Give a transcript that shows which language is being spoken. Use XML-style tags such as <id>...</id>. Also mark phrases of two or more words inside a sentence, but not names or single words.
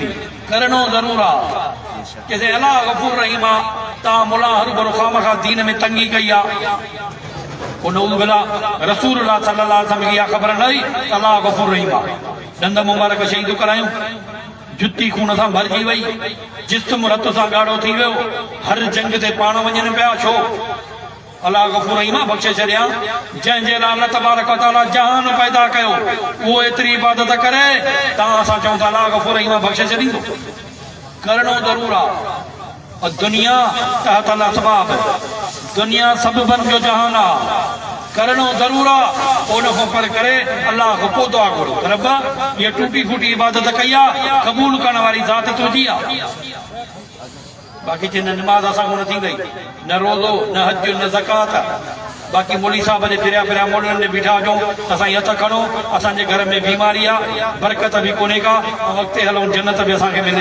<sd>करणो ज़रूरु आहे कि अलाह गफ़ूर रहीम आहे, तव्हां मुला हरू खामखा दीन में तंगी कई आहे,</sd> <ar>رسول الله صلى الله عليه وسلم</ar> <sd>खे इहा ख़बर न हुई त अलाह गफ़ूर रहीम आहे। ॾंद मुबारक शहीद करायूं, जुती खून सां भरिजी वई, जिस्म रत सां ॻाढ़ो थी वियो, हर जंग ते पाण वञनि पिया, छो? अलाह गफ़ूर रहीम आहे, बख़्शे छॾिया। जंहिंजे लाइ</sd> <ar>الله تبارك وتعالى</ar> <sd>जहान पैदा कयो उहो एतिरी इबादत करे, तव्हां असां चऊं था अलाह गफ़ूर रहीम आहे बख़्शे छॾींदो। करणो ज़रूरु आहे। और</sd> <ar>دنيا تحت الأسباب,</ar> <sd>दुनिया सबबन जो जहान आहे, करणो ज़रूरु आहे। उन खां पर करे अलाह खां पोइ दुआ घुरो, रब्बा इहा टूटी फूटी इबादत कई आहे, क़बूल करण वारी ज़ात तुंहिंजी आहे। बाक़ी चई न नमाज़ असां कोन थींदी, न रोज़ो न हज न ज़कात, बाक़ी मोदी साहब जे फिरिया फिरिया मोॾनि ते बीठा हुजूं, असां हथ खणो, असांजे घर में बीमारी आहे, बरकत बि कोन्हे का, ऐं अॻिते हलूं जन्नत बि असांखे मिले।</sd>